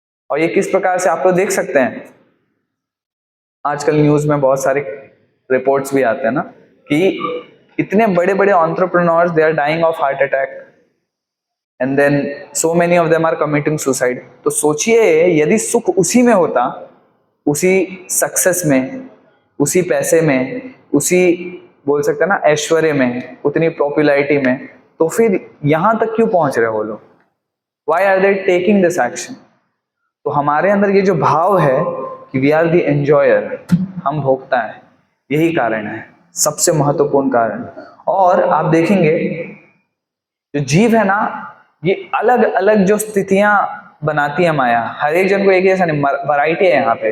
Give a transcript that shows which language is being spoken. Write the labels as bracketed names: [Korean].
[Hindi] और ये किस प्रकार से आप लोग देख सकते हैं, आजकल न्यूज में बहुत सारे रिपोर्ट्स भी आते हैं ना कि इतने बड़े बड़े entrepreneurs [English] They are dying of heart attack, and then so many of them are committing suicide. [Hindi] तो सोचिए यदि सुख उसी में होता, उसी सक्सेस में, उसी पैसे में, उसी बोल सकते हैं ना ऐश्वर्य में, उतनी पॉपुलैरिटी में, तो फिर यहां तक क्यों पहुंच रहे वो लोग? [English] Why are they taking this action? [Hindi] तो हमारे अंदर ये जो भाव है कि [English] we are the enjoyer, [Hindi] हम भोगता है, यही कारण है, सबसे महत्वपूर्ण कारण। और आप देखेंगे जो जीव है ना, ये अलग अलग जो स्थितियां बनाती है माया, हर एक जन को एक जैसा नहीं, वैरायटी है यहाँ पे।